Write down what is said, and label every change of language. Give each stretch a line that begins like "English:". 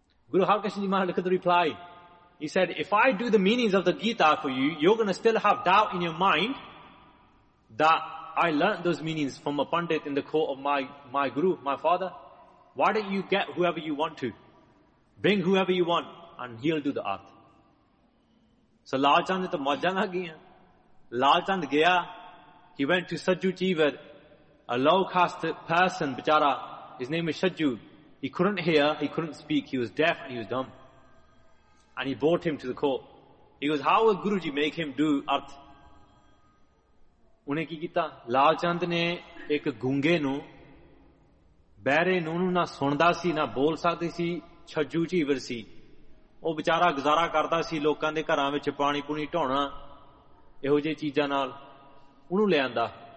English: ਗੁਰੂ ਹਰਕ੍ਰਿਸ਼ਨ ਜੀ ਮਹਾਰਾਜ ਲਿਖਤ reply, he said, if I do the meanings of the Gita for you, you gonna still have doubt in your mind that I learn those meanings from a pandit in the ਖੋ of my Guru my father, why don't you get whoever you want to, bring whoever you want and he'll do the earth. So Lal Chand
Punjabi: to maujaan aa gaya,
English: Lal Chand gaya, he went to Sajju Chiver, a low caste person bichara, his name is Sajju, he couldn't hear, he couldn't speak, he was deaf and he was dumb, and he brought him to the court. He goes, how will Guruji make him do earth?
Punjabi: Unne ki kita, Lal Chand ne ek gunge nu, ਬਹਿਰੇ ਨੂੰ ਨਾ ਸੁਣਦਾ ਸੀ ਨਾ ਬੋਲ ਸਕਦੀ ਸੀ, ਛੱਜੂ ਝੀਵਰ ਸੀ ਉਹ ਵਿਚਾਰਾ, ਗੁਜ਼ਾਰਾ ਕਰਦਾ ਸੀ ਲੋਕਾਂ ਦੇ ਘਰਾਂ ਵਿੱਚ ਪਾਣੀ ਪੂਣੀ ਢੋਣਾ ਇਹੋ ਜਿਹੇ ਚੀਜ਼ਾਂ ਨਾਲ, ਉਹਨੂੰ ਲਿਆਂਦਾ।